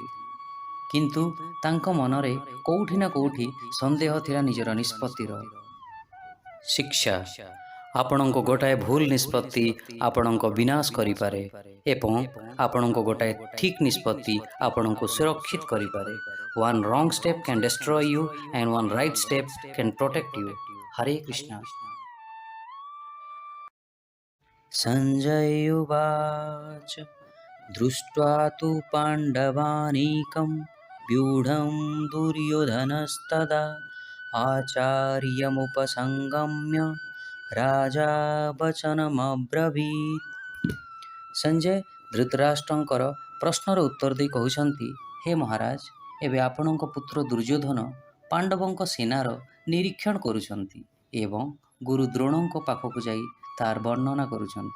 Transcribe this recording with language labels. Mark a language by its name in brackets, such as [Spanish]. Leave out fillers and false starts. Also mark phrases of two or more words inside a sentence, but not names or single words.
[Odia] କିନ୍ତୁ ତାଙ୍କ ମନରେ କୋଉଠି ନା କୋଉଠି ସନ୍ଦେହ ଥିଲା ନିଜର ନିଷ୍ପତ୍ତିର। ଶିକ୍ଷା। ଆପଣଙ୍କ ଗୋଟାଏ ଭୁଲ ନିଷ୍ପତ୍ତି ଆପଣଙ୍କ ବିନାଶ କରିପାରେ ଏବଂ ଆପଣଙ୍କ ଗୋଟାଏ ଠିକ୍ ନିଷ୍ପତ୍ତି ଆପଣଙ୍କୁ ସୁରକ୍ଷିତ କରିପାରେ। [English] One wrong step can destroy you and one right step can protect you. [Sanskrit] ହରେ କୃଷ୍ଣ। ସଞ୍ଜୟ ଉବାଚ ଦୃष्ट्वा तु पाण्डवानीकं व्यूढं दुर्योधनस्तदा आचार्यमुपसंगम्य राजा ବଚନମବ୍ରବୀତ୍। [Odia] ସଞ୍ଜୟ ଧୃତରାଷ୍ଟ୍ରଙ୍କର ପ୍ରଶ୍ନର ଉତ୍ତର ଦେଇ କହୁଛନ୍ତି, ହେ ମହାରାଜ, ଏବେ ଆପଣଙ୍କ ପୁତ୍ର ଦୁର୍ଯ୍ୟୋଧନ ପାଣ୍ଡବଙ୍କ ସେନାର ନିରୀକ୍ଷଣ କରୁଛନ୍ତି ଏବଂ ଗୁରୁ ଦ୍ରୋଣଙ୍କ ପାଖକୁ ଯାଇ ତାର ବର୍ଣ୍ଣନା କରୁଛନ୍ତି।